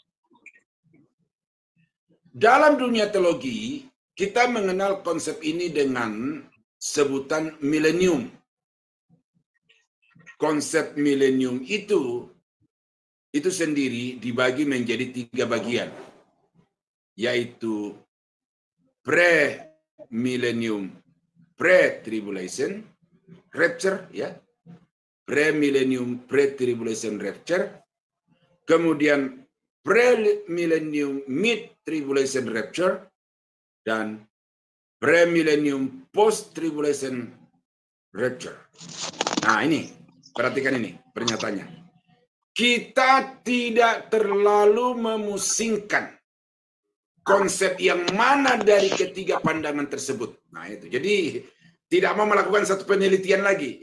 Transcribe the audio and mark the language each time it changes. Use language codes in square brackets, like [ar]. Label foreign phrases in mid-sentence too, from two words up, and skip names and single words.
[id] Dalam dunia teologi, kita mengenal konsep ini dengan sebutan milenium. Konsep milenium itu sendiri dibagi menjadi 3 bagian, yaitu [en] pre-millennium, pre-tribulation, rapture, ya, pre-millennium, pre-tribulation rapture, kemudian pre-millennium, mid-tribulation rapture, dan pre-millennium, post-tribulation rapture. [id] Nah ini, perhatikan ini pernyataannya. Kita tidak terlalu memusingkan konsep yang mana dari ketiga pandangan tersebut. Nah itu, jadi tidak mau melakukan satu penelitian lagi.